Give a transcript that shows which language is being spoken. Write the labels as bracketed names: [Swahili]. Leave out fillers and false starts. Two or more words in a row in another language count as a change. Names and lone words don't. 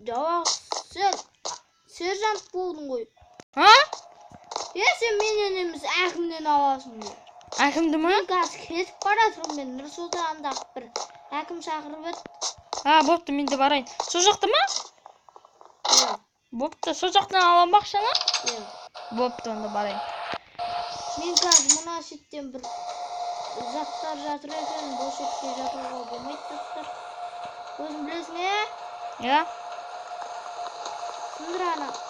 [Kazakh] сержант болдың ғой. Сен менен емес әкімнен аласың ғой. Әкімді ма? Мен қазір кетіп баратырмын, мен Нұр-Сұлтандағы бір әкім шақырып еді. Болыпты, мен де барайын. Сол жақта ма? [Uzbek] Bo'pti, shu yoqdan olmoqchimi? Yo'q. Bo'pti, onda boring. Men hozir mana shu yerdan bir zotlar жатыр ekan, bo'sh yerga yo'qolga bo'lmaydi zotlar. O'zing bilasizmi? Ya? Sindirana.